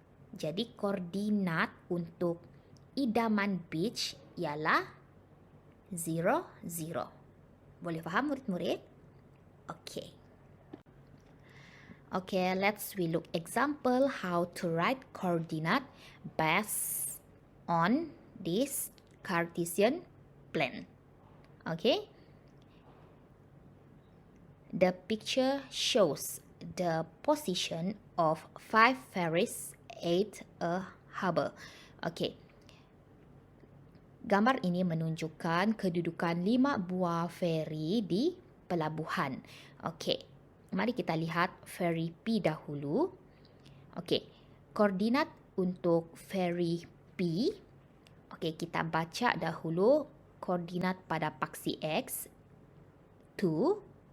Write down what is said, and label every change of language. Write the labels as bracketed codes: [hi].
[ms] Jadi koordinat untuk Idaman Beach ialah 0, 0. Boleh faham murid-murid? Okay. [en] Okay, let's we look example how to write coordinate based on this Cartesian plan. Okay. The picture shows the position of 5 ferries at a harbor. Okey. [ms] Gambar ini menunjukkan kedudukan 5 buah feri di pelabuhan. Okey. Mari kita lihat feri P dahulu. Okey. Koordinat untuk feri P. Okey, kita baca dahulu koordinat pada paksi X 2.